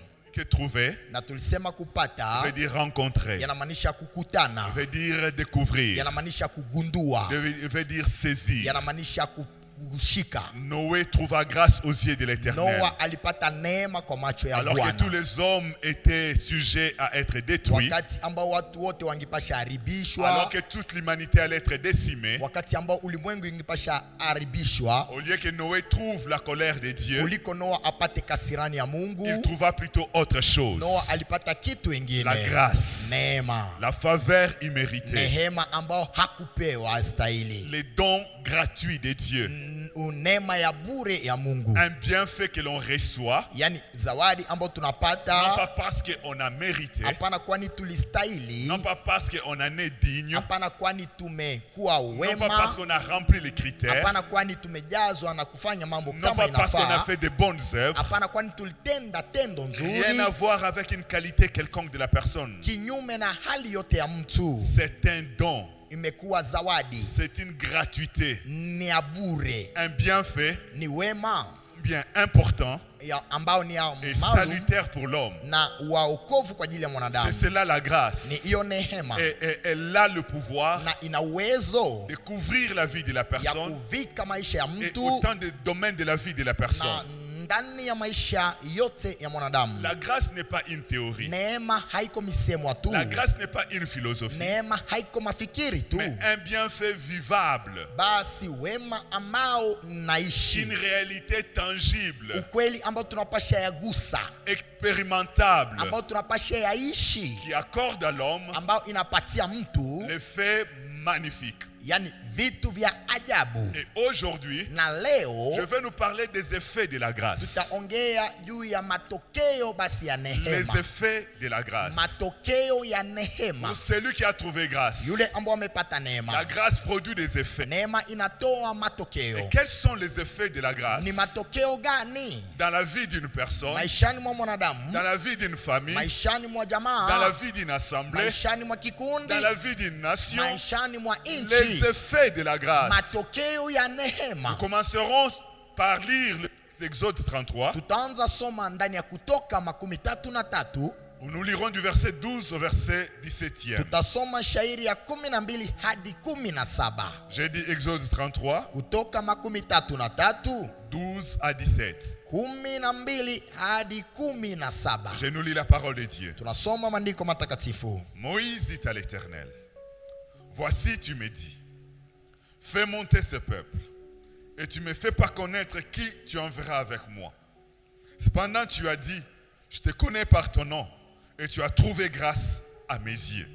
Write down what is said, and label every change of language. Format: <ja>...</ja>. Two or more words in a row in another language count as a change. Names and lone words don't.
<fr>Que trouver</fr> <sw>Na tulisema kupata</sw> <fr>veut dire rencontrer,</fr> <sw>yanamaanisha kukutana,</sw> <fr>veut dire découvrir,</fr> <sw>yanamaanisha kugundua,</sw> <fr>veut dire saisir,</fr> <sw>yanamaanisha kushika.</sw> <fr>Noé trouva grâce aux yeux de l'Éternel.</fr> <sw>Noa alipata neema kwa macho ya</sw> <fr>Alors</fr> <sw>Bwana.</sw> <fr>que tous les hommes étaient sujets à être détruits.</fr> <sw>Wakati ambao watu wote wangepasha haribishwa.</sw> <fr>Alors que toute l'humanité allait être décimée.</fr> <sw>Wakati ambao ulimwengu ingepasha haribishwa.</sw> <fr>Au lieu que Noé trouve la colère de Dieu,</fr> <sw>kuliko Noa apate kasirani ya Mungu,</sw> <fr>il trouva plutôt autre chose.</fr> <sw>Noa alipata kitu ingine.</sw> <fr>La grâce.</fr> <sw>Neema.</sw> <fr>La faveur imméritée.</fr> <sw>Nehema ambao hakupewa astahili.</sw> <fr>Les dons gratuits de Dieu.</fr> <sw>Neema ya bure ya Mungu.</sw> <fr>Un bienfait que l'on reçoit.</fr> <sw>Yani zawadi ambao tunapata.</sw> <fr>Non pas parce qu'on a mérité.</fr> <sw>Hapana kwani tulistahili.</sw> <fr>Non pas parce qu'on en est digne.</fr> <sw>Hapana kwani tumekuwa wema.</sw> <fr>Non pas parce qu'on a rempli les critères.</fr> <sw>Hapana kwani tumejazwa na kufanya mambo</sw> <fr>non</fr> <sw>kama</sw> <fr>pas parce qu'on a</fr> <sw>inafaa.</sw> <fr>fait de bonnes œuvres.</fr> <sw>Hapana kwani tulitenda tendo nzuri.</sw> <fr>Rien à voir avec une qualité quelconque de la personne.</fr> <sw>Kinyume na hali yote ya mtu.</sw> <fr>C'est un don.</fr> <sw>Imekuwa zawadi.</sw> <fr>C'est une gratuité.</fr> <sw>Ni ya bure.</sw> <fr>Un bienfait.</fr> <sw>Ni wema.</sw> <fr>Bien important.</fr> <sw>Ya ambao ni ya</sw> <fr>et salutaire pour l'homme.</fr> <sw>Na waokovu kwa ajili ya mwanadamu.</sw> <fr>C'est cela la grâce.</fr> <sw>Ni hiyo neema.</sw> <fr>Et elle a le pouvoir</fr> <sw>na ina uwezo</sw> <fr>de couvrir la vie de la personne.</fr> <sw>Ya kuvika maisha ya mtu.</sw> <fr>Et autant de domaines de la vie de la personne.</fr> <sw>Ndani ya maisha yote ya mwanadamu.</sw> <fr>La grâce n'est pas une théorie.</fr> <sw>Neema haiko misemo tu.</sw> <fr>La grâce n'est pas une philosophie.</fr> <sw>Neema haiko mafikiri tu.</sw> <fr>Mais un bienfait vivable.</fr> <sw>Basi wema ambao naishi.</sw> <fr>Une réalité tangible.</fr> <sw>Ukweli ambao tunapasha yagusa.</sw> <fr>Expérimentable.</fr> <sw>Ambao tunapasha yaishi.</sw> <fr>Qui accorde à l'homme.</fr> <sw>Ambao inapatia mtu.</sw> <fr>L'effet magnifique.</fr> <sw>Yani vitu vya ajabu.</sw> <fr>Et aujourd'hui,</fr> <sw>na leo,</sw> <fr>je vais nous parler des effets de la grâce.</fr> <sw>Tutaongea juu ya matokeo basi ya nehema.</sw> <fr>Les effets de la grâce.</fr> <sw>Matokeo ya nehema.</sw> <fr>Pour celui qui a trouvé grâce.</fr> <sw>Yule ambao amepata neema.</sw> <fr>La grâce produit des effets.</fr> <sw>Neema inatoa matokeo.</sw> <fr>Et quels sont les effets de la grâce?</fr> <sw>Ni matokeo gani?</sw> <fr>Dans la vie d'une personne.</fr> <sw>Maishani mwa mwanadamu.</sw> <fr>Dans la vie d'une famille.</fr> <sw>Maishani mwa jamaa.</sw> <fr>Dans la vie d'une assemblée.</fr> <sw>Maishani mwa kikundi.</sw> <fr>Dans la vie d'une nation.</fr> <sw>Maishani mwa nchi.</sw> <fr>Les effets de la grâce.</fr> <sw>Matokeo ya nehema.</sw> <fr>Nous commencerons par lire l'Exode 33.</fr> <sw>Tutaanza soma ndani ya Kutoka 33.</sw> <fr>Nous lirons du verset 12 au verset 17e.</fr> <sw>Tutasoma shairi ya 12 hadi 17.</sw> <fr>J'ai dit Exode 33.</fr> <sw>Kutoka 33.</sw> <fr>12 à 17.</fr> <sw>12 hadi 17.</sw> <fr>Je nous lis la parole de Dieu.</fr> <sw>Tunasoma maandiko matakatifu.</sw> <fr>Moïse dit à l'Éternel, voici tu me dis, fais monter ce peuple, et tu me fais pas connaître qui tu enverras avec moi. Cependant tu as dit, je te connais par ton nom, et tu as trouvé grâce à mes yeux.</fr>